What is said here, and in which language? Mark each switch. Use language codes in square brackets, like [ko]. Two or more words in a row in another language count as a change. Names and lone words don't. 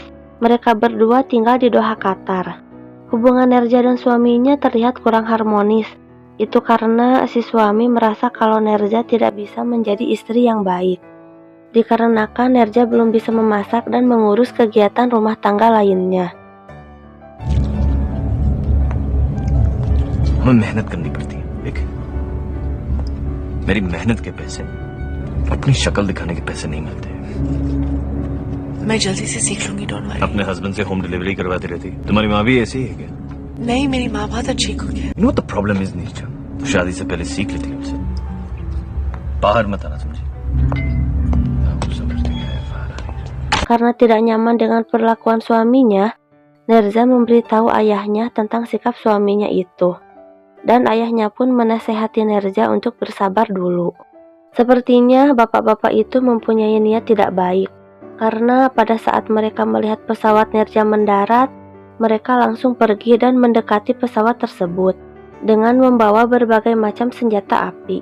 [id] Mereka berdua tinggal di Doha, Qatar. Hubungan Nerza dan suaminya terlihat kurang harmonis. Itu karena si suami merasa kalau Nerza tidak bisa menjadi istri yang baik. Dikarenakan Nerza belum bisa memasak dan mengurus kegiatan rumah tangga lainnya. [hi] मेहनत करनी पड़ती है, देख। मेरी मेहनत के पैसे अपनी शक्ल दिखाने के पैसे नहीं मिलते। मैं जल्दी से सीख लूंगी, [en] don't worry. [hi] अपने हस्बैंड से [en] home delivery [hi] करवाती रहती। तुम्हारी माँ भी ऐसी है क्या? नहीं, मेरी माँ बहुत अच्छी कुक है। [en] You know what the problem is, [hi] नीचा? शादी से पहले सीख लेती हमसे। बाहर मत आना, समझी? [id] Karena tidak nyaman dengan perlakuan suaminya, Nerza memberitahu ayahnya tentang sikap suaminya itu. dan ayahnya pun menasehati Nerja untuk bersabar dulu. Sepertinya bapak-bapak itu mempunyai niat tidak baik, karena pada saat mereka melihat pesawat Nerja mendarat, mereka langsung pergi dan mendekati pesawat tersebut dengan membawa berbagai macam senjata api.